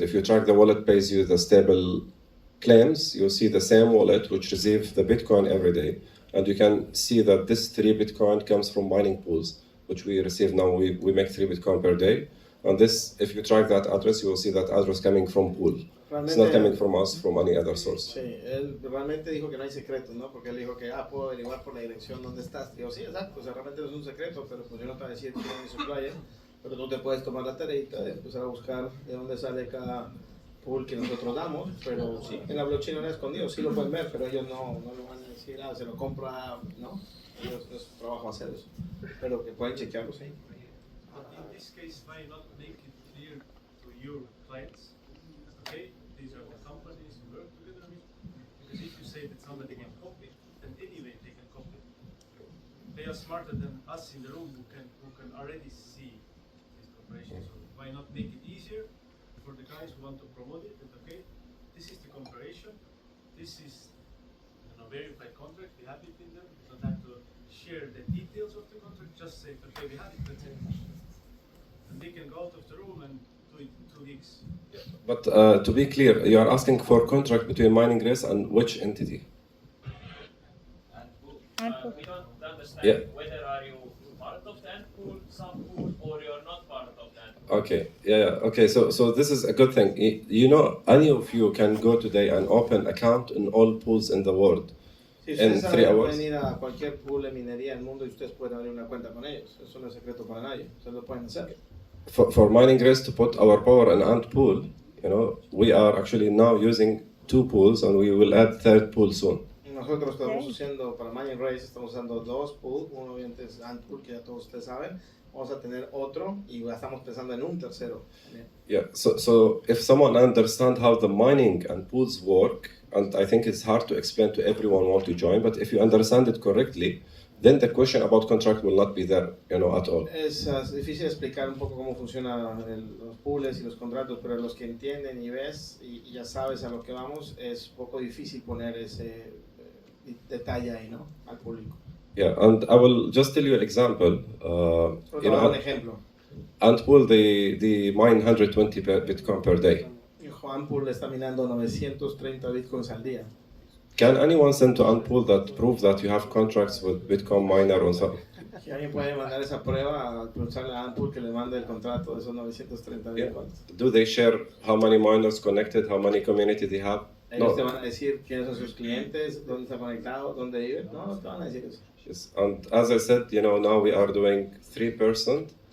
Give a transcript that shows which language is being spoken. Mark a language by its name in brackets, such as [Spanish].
[English] If you track the wallet pays you the stable claims, you see the same wallet which receives the Bitcoin every day, and you can see that this 3 Bitcoin comes from mining pools, which we receive now. We make 3 Bitcoin per day, and this, if you track that address, you will see that address coming from pool. It's not coming from us, from any other source. [Spanish] Sí, él realmente dijo que no hay secretos, ¿no? Porque él dijo que, puedo averiguar por la dirección dónde estás. Digo, sí, exacto, o sea, realmente no es un secreto, pero pues yo no te voy a decir quién es mi supplier, pero tú te puedes tomar la tareita de empezar a buscar de dónde sale cada pool que nosotros damos, pero sí, en la blockchain no es escondido, sí lo pueden ver, pero ellos no lo van a decir, se lo compra, ¿no? Ellos no es su trabajo hacer eso, pero que pueden chequearlo, sí. [English] But in this case, why not make it clear to your clients, okay, these are the companies you work together with, because if you say that somebody can copy, then anyway they can copy. They are smarter than us in the room who can already see this cooperation, so why not make it easier for the guys who want to promote it, that okay, this is the cooperation, this is a verified contract, we have it in them, we don't have to share the details of the contract, just say, okay, we have it, that's it. And they can go out of the room and do it in 2 weeks. But to be clear, you are asking for contract between Mining Race and which entity? We don't understand whether are you part of the Ant pool, sub-pool, or you're not part of the Ant pool. Okay, okay, so this is a good thing. Any of you can go today and open account in all pools in the world [Spanish] Si [English] in [Spanish] ustedes [English] 3 [Spanish] saben, [English] hours. [Spanish] pueden ir a cualquier pool de minería del mundo y ustedes pueden abrir una cuenta con ellos. Eso no es secreto para nadie. Ustedes lo pueden hacer. [English] For Mining Race to put our power in Ant pool, we are actually now using 2 pools and we will add 3rd pool soon. [Spanish] Nosotros estamos usando, para Mining Race, estamos usando 2 pools. Uno obviamente es Ant pool, que ya todos ustedes saben. Vamos a tener otro y ya estamos pensando en un tercero. [English] Yeah, so if someone understand how the mining and pools work, and I think it's hard to explain to everyone who want to join, but if you understand it correctly, then the question about contract will not be there, at all. [Spanish] Es difícil explicar un poco cómo funcionan los pools y los contratos, pero los que entienden y ves y ya sabes a lo que vamos, es un poco difícil poner ese detalle ahí, ¿no? Al público. [English] Yeah, and I will just tell you an example. You know, [Spanish] un ejemplo. [English] Antpool, they mine 120 Bitcoin per day. [Spanish] Y Juan Pool está minando 930 bitcoins al día. [English] Can anyone send to Antpool that prove that you have contracts with Bitcoin miner or something? [Spanish] Si alguien puede mandar esa prueba a preguntarle a Antpool que le mande el contrato de esos 930 bitcoins. [English] Do they share how many miners connected, how many community they have? [Spanish] Ellos te van a decir quiénes son sus clientes, dónde están conectados, dónde viven. No te van a decir eso. [English] Yes. And as I said, you know, now we are doing 3%.